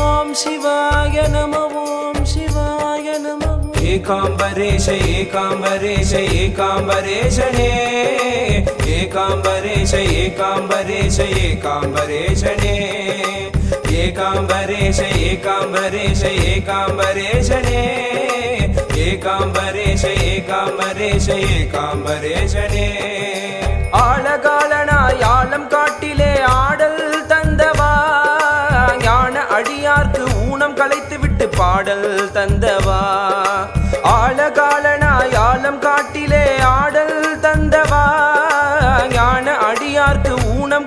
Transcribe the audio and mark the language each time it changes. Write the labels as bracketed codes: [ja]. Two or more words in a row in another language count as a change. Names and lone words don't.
[sa] शिवाय नमः ॐ शिवाय नमः एकांबरेश एकांबरेश एकांबरेशने एकांबरेश एकांबरेश एकांबरेशने एकांबरेश एकांबरेश एकांबरेशने एकांबरेश एकांबरेश एकांबरेशने [ta] ஆழகாலனாய் ஆழம் காட்டிலே ஆடல் தந்தவா ஞான அடியார்க்கு ஊனம் களைத்து விட்டு பாடல் தந்தவா ஆழகாலனாய் ஆழம் காட்டிலே ஆடல் தந்தவா ஞான அடியார்க்கு ஊனம்